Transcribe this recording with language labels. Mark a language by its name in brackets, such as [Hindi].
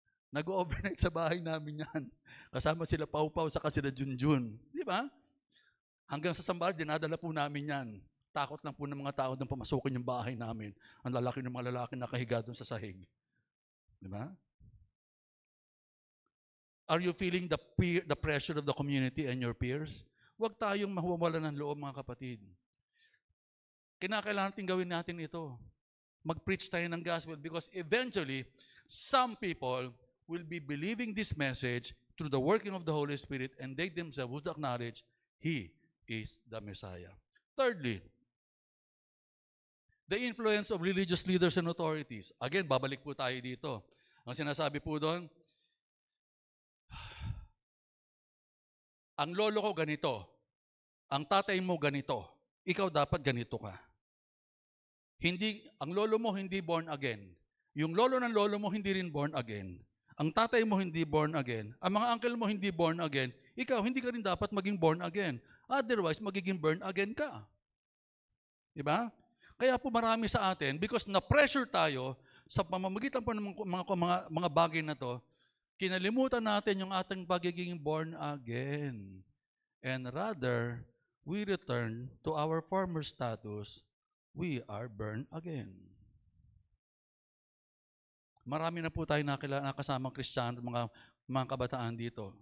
[Filipino] Nag-overnight sa bahay namin yan. Kasama sila Pau-Pau saka sila Junjun. Di ba? Hanggang sa Sambal, dinadala po namin yan. Takot lang po ng mga tao doon pamasukin yung bahay namin. Ang lalaki ng mga lalaki nakahiga doon sa sahig. Di ba? [English] Are you feeling the pressure of the community and your peers? [Filipino] Huwag tayong mahuwala ng loob, mga kapatid. Kinakailangan gawin natin ito. Mag-preach tayo ng gospel [English] because eventually, some people will be believing this message through the working of the Holy Spirit and they themselves would acknowledge He is the Messiah. Thirdly, the influence of religious leaders and authorities. [Filipino] Again, babalik po tayo dito. Ang sinasabi po doon, ang lolo ko ganito, ang tatay mo ganito, ikaw dapat ganito ka. Ang lolo mo hindi born again. Yung lolo ng lolo mo hindi rin born again. Ang tatay mo hindi born again. Ang mga uncle mo hindi born again. Ikaw, hindi ka rin dapat maging born again. Otherwise, magiging burn again ka. Diba? Kaya po marami sa atin, because na-pressure tayo sa pamamagitan po ng mga bagay na to, kinalimutan natin yung ating pagiging born again. [English] And rather, we return to our former status, we are born again. [Filipino] Marami na po tayo nakasamang Kristiyano, mga kabataan dito.